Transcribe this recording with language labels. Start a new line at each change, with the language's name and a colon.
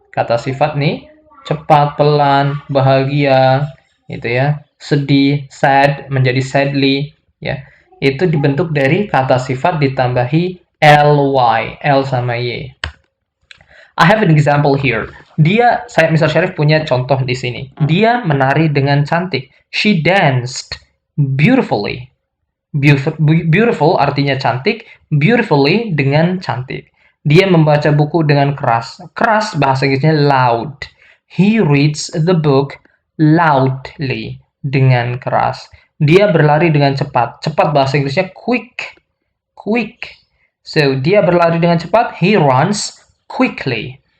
Indonesian: Kata sifat nih, cepat, pelan, bahagia, gitu ya. Sedih, sad menjadi sadly, ya. Itu dibentuk dari kata sifat ditambahi ly, l sama y.
English: I have an example here.
Indonesian: Saya Mr. Syarif punya contoh di sini. Dia menari dengan cantik.
English: She danced beautifully.
Indonesian: Beautiful artinya cantik, beautifully dengan cantik. Dia membaca buku dengan keras. Keras bahasa Inggrisnya loud.
English: He reads the book loudly
Indonesian: dengan keras. Dia berlari dengan cepat. Cepat bahasa Inggrisnya quick.
English: Quick. So,
Indonesian: dia berlari dengan cepat,
English: he runs quickly.